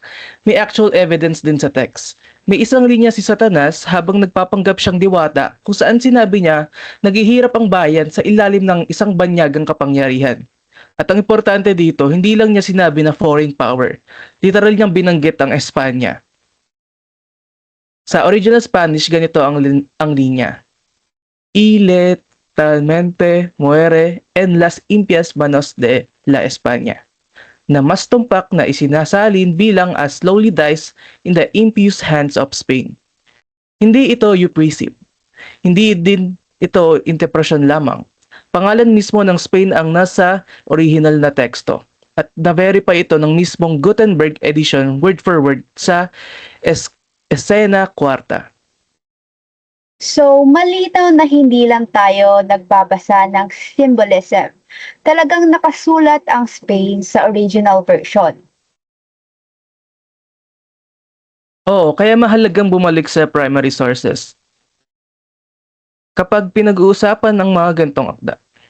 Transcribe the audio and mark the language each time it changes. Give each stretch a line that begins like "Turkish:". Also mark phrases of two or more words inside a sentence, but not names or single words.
Filipino: May actual evidence din sa text. May isang linya si Satanas habang nagpapanggap siyang diwata kung saan sinabi niya naghihirap ang bayan sa ilalim ng isang banyagang kapangyarihan. At ang importante dito, hindi lang niya sinabi na
English: foreign power.
Filipino: Literal niyang binanggit ang Espanya. Sa original Spanish, ganito ang linya.
Spanish: Y letalmente muere en las impias manos de la España,
Filipino: na mas tumpak na isinasalin bilang
English: as slowly dies in the impious hands of Spain.
Filipino: Hindi ito euprisip. Hindi din ito interpretation lamang. Pangalan mismo ng Spain ang nasa original na teksto. At na-verify ito ng mismong Gutenberg
English: edition word for word
Filipino: sa Escena Quarta. So, malinaw na hindi lang tayo nagbabasa ng symbolism. Talagang nakasulat ang Spain sa
English: original version.
Filipino: Oo, kaya mahalagang bumalik sa
English: primary sources
Filipino: kapag pinag-uusapan ng mga gantong akda.